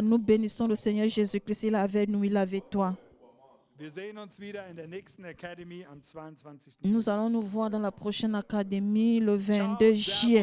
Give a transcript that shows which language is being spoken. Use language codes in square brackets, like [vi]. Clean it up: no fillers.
[fr] Nous bénissons le Seigneur Jésus-Christ. Il est avec nous, il est avec toi. [de] Wir sehen uns wieder in der nächsten Academy am 22. [fr] Nous allons nous voir dans la prochaine académie le 22 juillet.